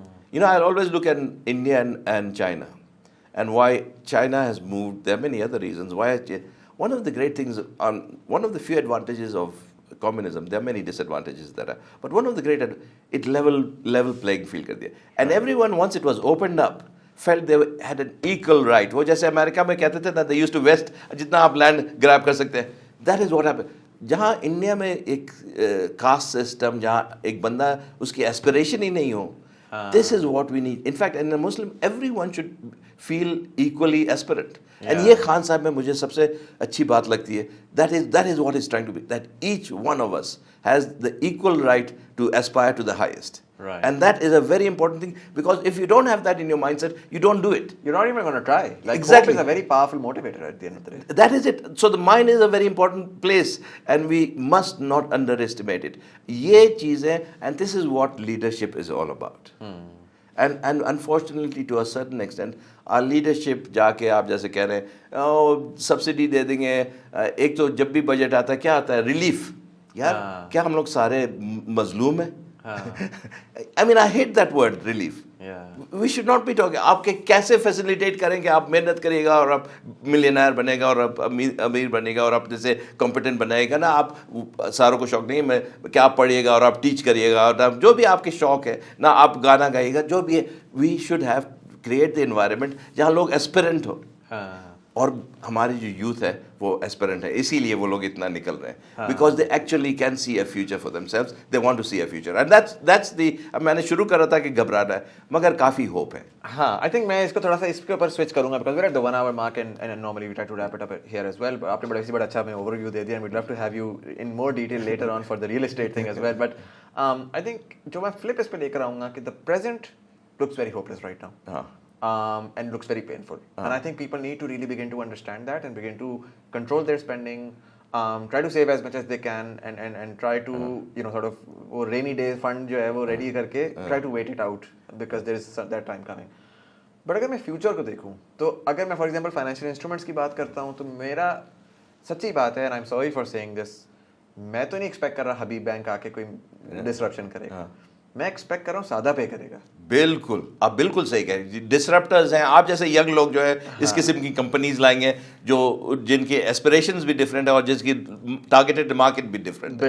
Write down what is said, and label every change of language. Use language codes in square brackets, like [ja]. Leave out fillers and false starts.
[en] You know, I always look at India and China, and why China has moved. There are many other reasons why. One of the great things, one of the few advantages of communism, there are many disadvantages that are, but one of the great, it level playing field kar diya, and everyone, once it was opened up, felt they had an equal right. [ur] وہ جیسے امریکہ میں کہتے تھے نا, [en] they used to west, [ur] جتنا آپ land گریب کر سکتے ہیں. [en] That is what happened. [ur] جہاں انڈیا میں ایک کاسٹ سسٹم, جہاں ایک بندہ اس کی ایسپریشن ہی نہیں ہو, [en] this is what we need. In fact, in a Muslim, everyone should feel equally aspirant. And [ur] یہ خان صاحب میں مجھے سب سے اچھی بات لگتی ہے, [en] that is what is trying to be, that each one of us has the equal right to aspire to the highest. And that is a very important thing, because if you don't have that in your mindset, you don't do it. You're not even going to try. Like, exactly. Hope is a very powerful motivator at the end of the day. That is it. So the mind is a very important place, and we must not underestimate it. [ur] یہ چیزیں, [en] and this is what leadership is all about. And unfortunately, to a certain extent, our leadership [ur] جا کے آپ جیسے کہہ رہے ہیں subsidy دے دیں گے. ایک تو جب بھی بجٹ آتا ہے کیا آتا ہے, ریلیف. یار کیا ہم لوگ سارے مظلوم ہیں؟ [en] I mean, I hate that word, relief. We should not be talking. [ur] آپ کے کیسے فیسیلیٹیٹ کریں کہ آپ محنت کریے گا اور آپ ملینئر بنے گا اور آپ امیر بنے گا اور آپ جیسے کمپیٹنٹ بنائے گا نا. آپ ساروں کو شوق نہیں ہے کہ آپ پڑھیے گا اور آپ ٹیچ کریے گا, اور جو بھی آپ کے شوق ہے نا, آپ گانا گائیے گا, جو بھی ہے. [en] we should have create the environment [ur] جہاں لوگ ایسپیرنٹ ہو, اور ہماری جو یوتھ ہے وہ ایسپیرنٹ ہے, اسی لیے وہ لوگ اتنا نکل رہے ہیں, [en] Because they actually can see a future for themselves, they want to see a future, and that's the. [ur] اب میں نے شروع کر رہا تھا کہ گھبرانا ہے, مگر کافی ہوپ ہے. [en] ہاں, I think [ur] میں اس کو تھوڑا سا اس کے اوپر سوئچ کروں گا, [en] Because we are at the 1 hour mark, and normally we try to wrap it up here as well. [ur] آپ نے بڑا اچھا ہمیں اوور ویو دے دیا, [en] and we'd love to have you in more detail later on for the real estate thing as well. But I think [ur] جو میں flip اس پہ لے کر آؤں گا کہ [en] the present looks very hopeless right now. And looks very painful. And I think people need to really begin to understand that and begin to control their spending, try to save as much as they can, and try to, you know, sort of وہ rainy day fund جو ہے وہ ready کر کے try to wait it out, because there is that time coming. [ur] But اگر میں future کو دیکھوں تو اگر میں for example financial instruments کی بات کرتا ہوں تو میرا سچی بات ہے, [en] and I'm sorry for saying this, [ur] میں تو نہیں ایکسپیکٹ کر رہا حبیب بینک آ کے کوئی ڈسرپشن کرے گا. میں ایکسپیکٹ کر رہا ہوں سادہ پے کرے گا. بالکل, آپ بالکل صحیح کہہ رہے ہیں. ڈسرپٹرز ہیں, آپ جیسے ینگ لوگ جو ہے اس قسم کی کمپنیز لائیں گے جو جن کے ایسپریشنز بھی ڈفرینٹ ہیں اور جس کی ٹارگیٹڈ مارکیٹ بھی ڈفرینٹ ہے.